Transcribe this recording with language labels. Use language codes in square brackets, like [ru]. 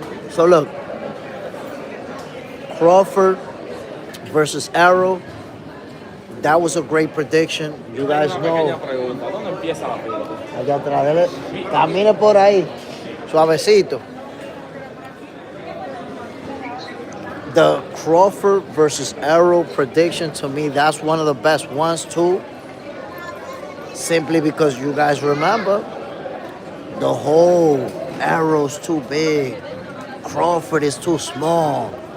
[en] So look, Crawford versus Arrow. That was a great prediction. You guys know. [es] Pregunta, ¿dónde empieza la fila? Allá atrás, dele. Camine por ahí, suavecito. [en] The Crawford versus Arrow prediction, to me, that's one of the best ones too. Simply because you guys remember, the whole Arrow's too big, Crawford is too small.